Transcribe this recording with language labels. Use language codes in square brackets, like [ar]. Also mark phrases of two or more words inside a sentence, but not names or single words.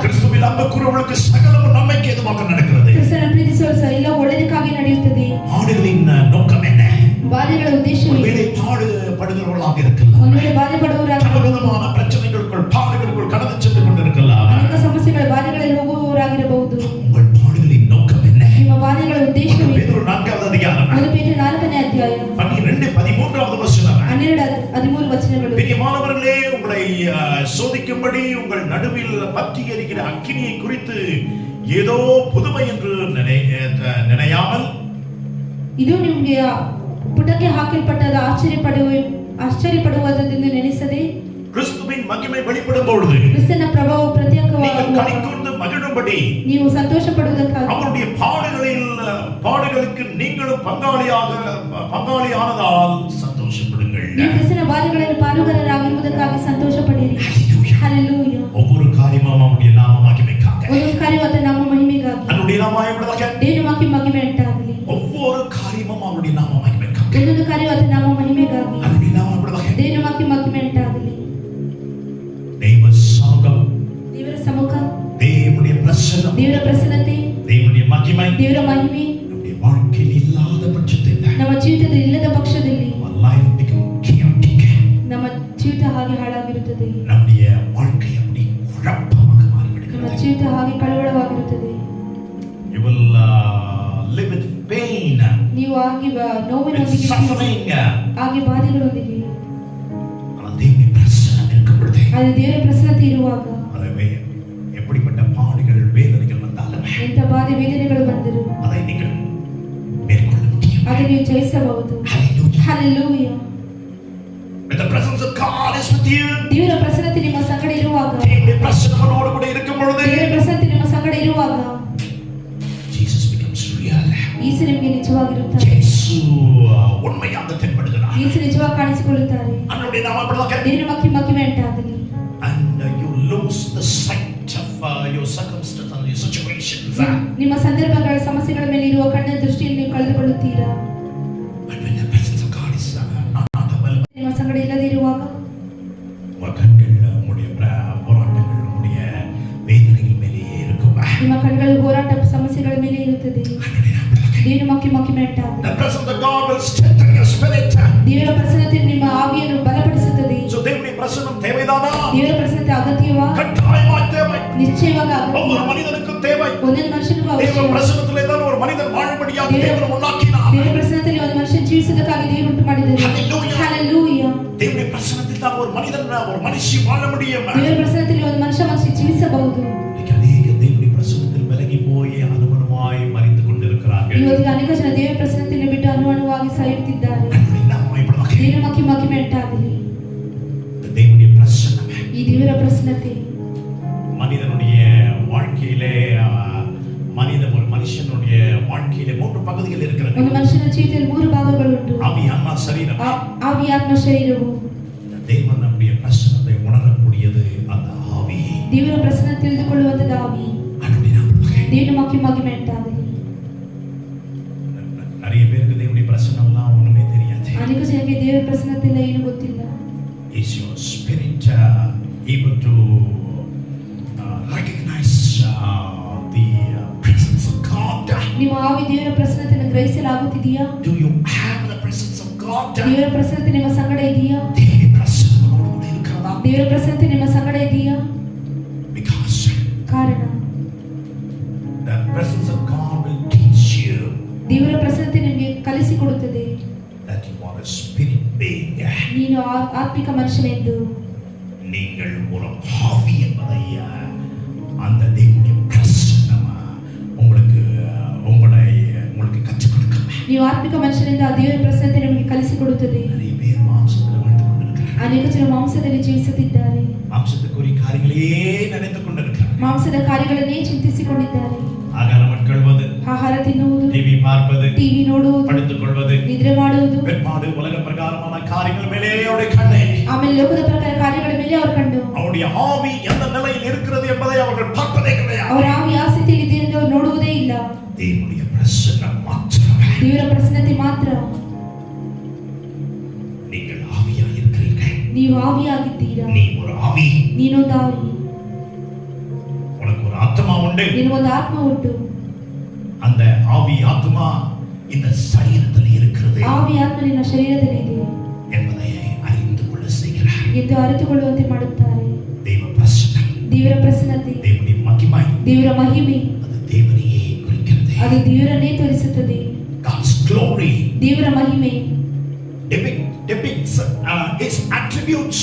[ta] கிறிஸ்துவில் அன்புக்குரியவர்களுக்கு சகலமும் நன்மைக்கு ஏதுவாக நடக்கிறது. [kn] ಕ್ರಿಸ್ತನ ಪ್ರೀತಿಸುವವರು ಎಲ್ಲ ಒಳ್ಳೆಯದಕ್ಕಾಗಿ ನಡೆಯುತ್ತದೆ. [ta] பாடுகளின் நோக்கம் என்ன? [kn] ಬಾಧೆಗಳ ಉದ್ದೇಶವೇನು? [ta] ஒருவேளை பாடுபடுகிறவர்களாக இருக்கலாம், [kn] ಒಂದು ವೇಳೆ ಬಾಧೆ ಪಡುವವರಾಗಿ, [ta] பலவிதமான பிரச்சனைகளுக்குள் பாடுகளுக்குள் கடந்து சென்று கொண்டிருக்கலாம். [kn] ಅನೇಕ ಸಮಸ್ಯೆಗಳ ಬಾಧೆಗಳಲ್ಲಿ ಹೋಗುವವರಾಗಿರಬಹುದು. [ta] உங்கள் பாடுகளின் நோக்கம் என்ன? [kn] ನಿಮ್ಮ ಬಾಧೆಗಳ ಉದ್ದೇಶವೇನು? [ta] பேதுரு 4வது அதிகாரம் [kn] 1 ಪೇತ್ರ 4ನೇ ಅಧ್ಯಾಯ [ta] 12-13வது வசனம். [kn] 12-13 ವಚನಗಳು. [ta] பிரியமானவர்களே, உங்களை சோதிக்கும்படி உங்கள் நடுவில் பற்றி எரிகிற அக்கினியை குறித்து ஏதோ புதுமை என்று நினையாமல், [kn] ಇದು ನಿಮಗೆ ಪುಟಕ್ಕೆ ಹಾಕಲ್ಪಟ್ಟದ ಆಶ್ಚರ್ಯಪಡುವುದೆಂದು ನೆನೆಸದೆ, [ta] கிறிஸ்துவின் மகிமை வெளிப்படும் பொழுது [kn] ಕ್ರಿಸ್ತನ ಪ್ರಭಾವ [ta] நீங்கள் [kn] ಪ್ರತ್ಯೇಕವಾಗಿ [ta] கனிகூர்ந்து மகிழும்படி [kn] ನೀವು ಸಂತೋಷ ಪಡುವುದಕ್ಕಾಗಿ, [ta] அவருடைய பாடுகளுக்கு நீங்களும் பங்காளியானதால் சந்தோஷப்படுங்கள். [kn] ನೀವು ಕ್ರಿಸ್ತನ ಬಾಧೆಗಳಲ್ಲಿ ಪಾಲುಗಾರರಾಗಿರುವುದಕ್ಕಾಗಿ ಸಂತೋಷ ಪಡಿರಿ. ಹಲ್ಲೆಲೂಯಾ. [ta] ஒவ்வொரு காரியமும் அவருடைய நாம மகிமைக்காக, [kn] ಒಂದೊಂದು ಕಾರ್ಯವಾದ ನಮ್ಮ ಮಹಿಮೆಗಾಗಿ, [ta] அவருடைய நாம மகிமைக்காக, [kn] ದೇವರ ಮಹಿಮೆ ಉಂಟಾಗಲಿ. [ta] ஒவ்வொரு காரியமும் அவருடைய நாம மகிமைக்காக, [kn] ಒಂದೊಂದು ಕಾರ್ಯವಾದ ನಮ್ಮ ಮಹಿಮೆಗಾಗಿ, [ta] அவருடைய நாம மகிமைக்காக. [kn] ದೇವರ ಮಹಿಮೆ ಉಂಟಾಗಲಿ. [ta] தெய்வ சமூகம், [kn] ದೇವರ ಸಮ್ಮುಖ, [ta] தேவனுடைய பிரசன்னம், [kn] ದೇವರ ಪ್ರಸನ್ನತೆ, [ta] தேவனுடைய மகிமை [kn] ದೇವರ ಮಹಿಮೆ [ta] நம்முடைய வாழ்க்கையில் இல்லாத பட்சத்தில் [kn] ನಮ್ಮ ಜೀವಿತದಲ್ಲಿ ಇಲ್ಲದ ಪಕ್ಷದಲ್ಲಿ [en] our life become chaotic. [kn] ನಮ್ಮ ಜೀವಿತ ಹಾಗೆ ಹಾಳಾಗಿರುತ್ತದೆ. [ta] நம்முடைய வாழ்க்கை அப்படி குழப்பமாக [kn] ನಮ್ಮ [ta] மாறிவிடுகிறது. [kn] ಜೀವಿತ ಹಾಗೆ ಕಳವಳವಾಗಿರುತ್ತದೆ. [en] You will live with pain, [kn] ನೀವು ಹಾಗೆ [en] with [kn] ನೋವಿನೊಂದಿಗೆ, [en] suffering. [kn] ಹಾಗೆ ಬಾಧೆಗಳೊಂದಿಗೆ, [ta] ஆனால் தேவனுடைய பிரசன்னம் இருக்கும் பொழுது, [kn] ಅದು ದೇವರ ಪ್ರಸನ್ನತೆ ಇರುವಾಗ, [ta] அதுவே எப்படிப்பட்ட பாடுகள் வேதனைகள் வந்தாலும் [kn] ಎಂಥ ಬಾಧೆ ವೇದನೆಗಳು ಬಂದರು [ta] அதை நீங்கள் மேற்கொள்ள முடியும். [kn] அதை ನೀವು ಜಯಿಸಬಹುದು. [en] Hallelujah. [kn] ಹಲ್ಲೆಲೂಯಾ. [en] When the presence of God is with you, [kn] ದೇವರ ಪ್ರಸನ್ನತೆ ನಿಮ್ಮ ಸಂಗಡ ಇರುವಾಗ, [ta] தேவனுடைய பிரசன்னத்தோடு கூட இருக்கும் பொழுது, [kn] ದೇವರ ಪ್ರಸನ್ನತೆ ನಿಮ್ಮ ಸಂಗಡ ಇರುವಾಗ, [en] Jesus becomes real. [kn] ಯೇಸು ನಿಮಗೆ ನಿಜವಾಗಿರುತ್ತಾರೆ. [ta] இயேசு உண்மையாக தென்படுகிறார். [kn] ಯೇಸು ನಿಜವಾಗಿ ಕಾಣಿಸಿಕೊಳ್ಳುತ್ತಾರೆ. [ta] அவருடைய நாம அப்படிதான். [kn] ದೇವರ ಮಹಿಮೆ ಉಂಟಾಗಲಿ. [en] And you lose the sight of your circumstances and your situations. [kn] ನಿಮ್ಮ ಸಂದರ್ಭಗಳ ಸಮಸ್ಯೆಗಳ ಮೇಲೆ ಇರುವ ಕಣ್ಣಿನ ದೃಷ್ಟಿಯನ್ನು ನೀವು ಕಳೆದುಕೊಳ್ಳುತ್ತೀರಾ. [en] But when the presence of God is not available, [kn] ನಿಮ್ಮ ಸಂಗಡ ಇಲ್ಲದೆ ಇರುವಾಗ [ta] உங்க கண்கள் உங்களுடைய போராட்டங்கள் உங்களுடைய வேதனைகள் மேலேயே இருக்கும். [kn] ನಿಮ್ಮ ಕಣ್ಗಳು ಹೋರಾಟ ಸಮಸ್ಯೆಗಳ ಮೇಲೆ ಇರುತ್ತದೆ. ದೇವರ ಮಹಿಮೆ ಉಂಟಾಗಲಿ. [en] The presence of God will strengthen your spirit. [kn] ದೇವರ ಪ್ರಸನ್ನತೆ ನಿಮ್ಮ ಆವಿಯನ್ನು ಬಲಪಡಿಸುತ್ತದೆ. [ta] So தேவனுடைய பிரசன்னம் தேவைதானா? [kn] ದೇವರ ಪ್ರಸನ್ನತೆ ಅಗತ್ಯವಾ? [ta] கட்டாயமாய் தேவை. [kn] நிச்சயವಾಗಿ [ta] ஒவ்வொரு [kn] ಅಗತ್ಯ. [ta] மனிதனுக்கும் தேவை. [kn] ಒಂದೊಂದು ಮನುಷ್ಯನಿಗೂ [ta] தேவ [kn] ಅವಶ್ಯಕ. [ta] பிரசன்னத்திலே தான் ஒரு மனிதன் வாழும்படியாக தேவன் உண்டாக்கினார். [kn] ದೇವರ ಪ್ರಸನ್ನತೆಯಲ್ಲಿ ಒಂದು ಮನುಷ್ಯ ಜೀವಿಸುವುದಕ್ಕಾಗಿ ದೇವರು ಉಂಟು ಮಾಡಿದ್ದಾರೆ. ಹಲ್ಲೆಲೂಯಾ. [ta] தேவனுடைய பிரசன்னத்தில் தான் ஒரு மனிதன் ஒரு மனுஷி வாழ முடியும். [kn] ದೇವರ ಪ್ರಸನ್ನತೆಯಲ್ಲಿ ಒಂದು ಮನುಷ್ಯ ಜೀವಿಸಬಹುದು. [ta] ಅನೇಕ ದೇವனுடைய பிரசன்னத்தில் விலகி போய் அனுமனமாய் மரித்து கொண்டிருக்கிறார்கள். [kn] ಇವತ್ತಿಗೆ ಅನೇಕ ಜನ ದೇವರ ಪ್ರಸನ್ನತೆಯನ್ನು ಬಿಟ್ಟು ಅನುಮಾನವಾಗಿ ಸಾಯುತ್ತಿದ್ದಾರೆ. ದೇವರ ಮಹಿಮೆ ಉಂಟಾಗಲಿ. [ta] தேவனுடைய பிரசன்னம், [kn] ಈ ದೇವರ ಪ್ರಸನ್ನತೆ [ta] மனிதனுடைய வாழ்க்கையிலே ஒரு மனுஷனுடைய வாழ்க்கையிலே மூன்று பகுதிகள் இருக்கிறது. [kn] ಒಂದು ಮನುಷ್ಯನ ಜೀವಿತದಲ್ಲಿ ಮೂರು ಭಾಗಗಳುಂಟು. [ta] ஆவி, ஆன்மா, சரீரம். [kn] ಆವಿ, ಆತ್ಮ, ಶರೀರವು. [ta] தேவன் நம்முடைய பிரசன்னத்தை உணரக்கூடியது அந்த ஆவி. [kn] ದೇವರ ಪ್ರಸನ್ನ ತಿಳಿದುಕೊಳ್ಳುವಂತದ್ದು ಆವಿ. ದೇವರ ಮಹಿಮೆ ಉಂಟಾಗಲಿ. [ta] நிறைய பேருக்கு தேவனுடைய பிரசன்னம்லாம் ஒண்ணுமே தெரியாது. [kn] ಅನೇಕ ಜನರಿಗೆ ದೇವರ ಪ್ರಸನ್ನತೆ ಇಲ್ಲ, ಏನು ಗೊತ್ತಿಲ್ಲ. [en] Is your spirit able to recognize the presence of God? [kn] ನಿಮ್ಮ ಆವಿ ದೇವರ ಪ್ರಸನ್ನತೆಯನ್ನು ಗ್ರಹಿಸಲಾಗುತ್ತಿದೆಯಾ? [en] Do you have the presence of God? [kn] ದೇವರ ಪ್ರಸನ್ನತೆ ನಿಮ್ಮ ಸಂಗಡ ಇದೆಯಾ? ದೇವರ ಪ್ರಸನ್ನನೋಡು ಕೂಡ ಇರುತ್ತದಾ? ದೇವರ ಪ್ರಸನ್ನತೆ ನಿಮ್ಮ ಸಂಗಡ ಇದೆಯಾ? [en] Because [kn] ಕಾರಣ [en] the presence of God will teach you [kn] ದೇವರ ಪ್ರಸನ್ನತೆ ನಿಮಗೆ ಕಲಿಸಿಕೊಡುತ್ತದೆ [en] that you are a spirit being. [kn] ನೀನು ಆತ್ಮಿಕ ಮನುಷ್ಯನೆಂದು. [ta] நீங்கள் ஒரு ஆவி என்பதை அந்த தேவனுடைய பிரசன்னம் உங்களுக்கு கற்றுக் கொடுக்கும். [kn] ನೀವು ಆತ್ಮಿಕ ಮನುಷ್ಯನೆಂದು ಆ ದೇವರ ಪ್ರಸನ್ನತೆ ನಿಮಗೆ ಕಲಿಸಿಕೊಡುತ್ತದೆ. [ta] நிறைய பேர் மாம்சத்தில் வாழ்ந்து கொண்டிருக்கிறார்கள். [kn] ಅನೇಕ ಜನ ಮಾಂಸದಲ್ಲಿ ಜೀವಿಸುತ್ತಿದ್ದಾರೆ. [ta] மாம்சத்துக்குரிய காரியங்களையே நினைத்துக் கொண்டிருக்கிறார்கள். [kn] ಮಾಂಸದ ಕಾರ್ಯಗಳನ್ನೇ ಚಿಂತಿಸಿಕೊಂಡಿದ್ದಾರೆ. [ta] ஆகாரம் உட்கொள்வது, [kn] ಆಹಾರ ತಿನ್ನುವುದು, [ta] டிவி பார்ப்பது, [kn] ಟಿವಿ ನೋಡುವುದು, [ta] படுத்துக் கொள்வது, [kn] ನಿದ್ರೆ ಮಾಡುವುದು, [ta] வெட்பாடு, உலக பிரகாரமான காரியங்கள் மேலே அவருடைய கண்ணே, [kn] ಆಮೇಲೆ ಲೋಕದ ಪ್ರಕಾರ ಕಾರ್ಯಗಳ ಮೇಲೆ ಅವರು ಕಂಡು [ta] அவருடைய ஆவி எந்த நிலையில் இருக்கிறது என்பதை அவர்கள் பார்ப்பதே கிடையாது. [kn] ಅವರ ಆವಿ ಯಾವ ಸ್ಥಿತಿಯಲ್ಲಿ ಇದೆ ಎಂದು ಅವರು ನೋಡುವುದೇ ಇಲ್ಲ. [ta] தேவனுடைய பிரசன்னம் மாத்திரமே. [kn] ದೇವರ ಪ್ರಸನ್ನತೆ ಮಾತ್ರ. [ta] நீங்கள் ஆவியாக இருக்கிறீர்கள். [kn] ನೀವು ಆವಿಯಾಗಿದ್ದೀರಾ. [ta] நீ ஒரு ஆவி. [kn] ನೀನೊಂದು ಆವಿ. [ta] உனக்கு ஒரு ஆத்மா உண்டு. [kn] ನಿನಗೊಂದು ಆತ್ಮ ಉಂಟು. [ta] அந்த ஆவி ஆத்மா இந்த சரீரத்தில் இருக்கிறது. [kn] ಆವಿ ಆತ್ಮ ನಿನ್ನ ಶರೀರದಲ್ಲಿ ಇದೆ [ta] என்பதை அறிந்து கொள்ள செய்கிறார். [kn] ಎಂದು ಅರಿತುಕೊಳ್ಳುವಂತೆ ಮಾಡುತ್ತಾರೆ. [ta] தேவ பிரசன்னம், [kn] ದೇವರ ಪ್ರಸನ್ನತೆ, [ta] தேவனுடைய மகிமை, [kn] ದೇವರ ಮಹಿಮೆ [ta] அது தேவனையே குறிக்கிறது. [kn] ಅದು ದೇವರನ್ನೇ ತೋರಿಸುತ್ತದೆ. [en] God's glory [kn] ದೇವರ ಮಹಿಮೆ [en] depicts his attributes.